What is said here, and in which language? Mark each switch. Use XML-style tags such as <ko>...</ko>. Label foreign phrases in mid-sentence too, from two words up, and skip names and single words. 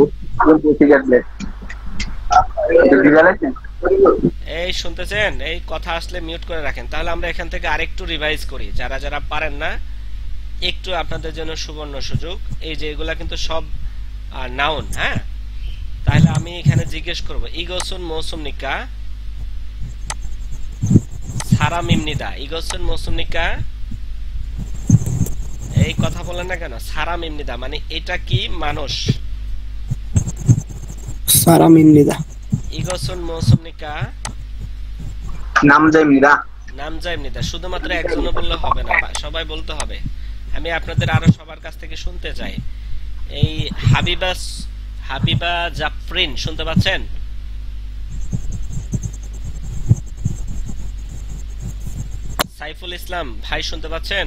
<bn>এই শুনতেছেন? এই কথা আসলে মিউট করে রাখেন, তাহলে আমরা এখান থেকে আরেকটু রিভাইজ করি। যারা পারেন না, একটু আপনাদের জন্য সুবর্ণ সুযোগ। এই যে এগুলা কিন্তু সব নাউন, হ্যাঁ? তাহলে আমি এখানে জিজ্ঞেস করব,</bn> <ko>이것은 무엇입니까? 사람입니다. 이것은 무엇입니까?</ko> <bn>এই কথা বলেন না কেন? 사람입니다 মানে এটা কি মানুষ?</bn> <ko>사람입니다. 이것은 무엇입니까? 남자입니다.</ko> <bn>শুধুমাত্র একজনও বললে হবে না, সবাই বলতে হবে। আমি আপনাদের আরো সবার কাছ থেকে শুনতে চাই। এই হাবিবা জাফরিন শুনতে পাচ্ছেন? সাইফুল ইসলাম ভাই শুনতে পাচ্ছেন?</bn>